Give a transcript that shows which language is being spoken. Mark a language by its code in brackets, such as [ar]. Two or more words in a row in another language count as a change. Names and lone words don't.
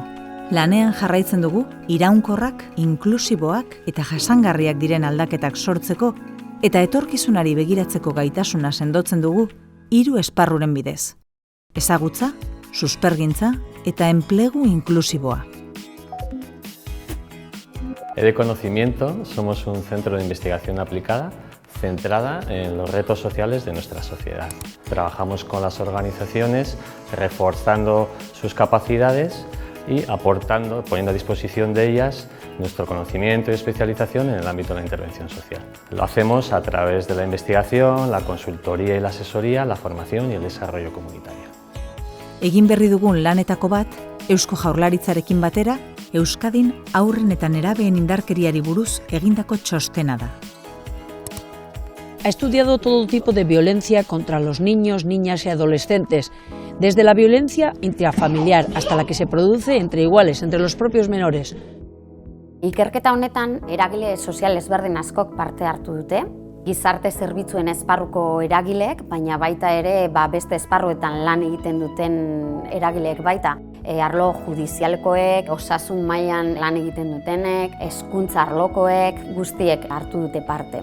[eu] Lanean jarraitzen dugu iraunkorrak, inklusiboak eta jasangarriak diren aldaketak sortzeko eta etorkizunari begiratzeko gaitasuna sendotzen dugu 3 esparruren bidez. Ezagutza, suspergintza eta enplegu inklusiboa. [es] EDE Conocimiento somos un centro de investigación aplicada centrada en los retos sociales de nuestra sociedad. Trabajamos con las organizaciones reforzando sus capacidades y aportando, poniendo a disposición de ellas nuestro conocimiento y especialización en el ámbito de la intervención social. Lo hacemos a través de la investigación, la consultoría y la asesoría, la formación y el desarrollo comunitario. [eu] Egin berri dugun lanetako bat, Eusko Jaurlaritzarekin batera, Euskadin haurren eta nerabeen indarkeriari buruz egindako txostena da. [es] Ha estudiado todo tipo de violencia contra los niños, niñas y adolescentes, desde la violencia intrafamiliar hasta la que se produce entre iguales, entre los propios menores. [eu] Ikerketa honetan, eragile sozial ezberdin askok parte hartu dute, gizarte zerbitzuen esparruko eragileek, baina baita ere beste esparruetan lan egiten duten eragileek baita. Arlo judizialkoek, osasun mailan lan egiten dutenek, hezkuntza arlokoek, guztiek hartu dute parte.